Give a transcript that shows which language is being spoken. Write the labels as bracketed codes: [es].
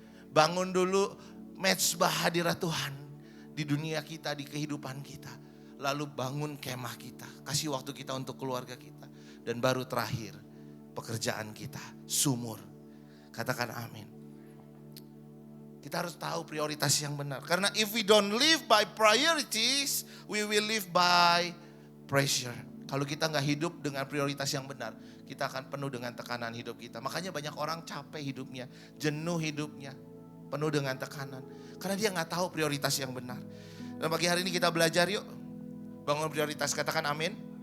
[id] Bangun dulu mesbah hadirat Tuhan di dunia kita, di kehidupan kita. Lalu bangun kemah kita, kasih waktu kita untuk keluarga kita. Dan baru terakhir, pekerjaan kita, sumur. Katakan amin. Kita harus tahu prioritas yang benar. Karena [en] if we don't live by priorities, we will live by pressure. [id] Kalau kita gak hidup dengan prioritas yang benar, kita akan penuh dengan tekanan hidup kita. Makanya banyak orang capek hidupnya, jenuh hidupnya, penuh dengan tekanan. Karena dia gak tahu prioritas yang benar. Dan pagi hari ini kita belajar yuk. Bangun prioritas, katakan amin.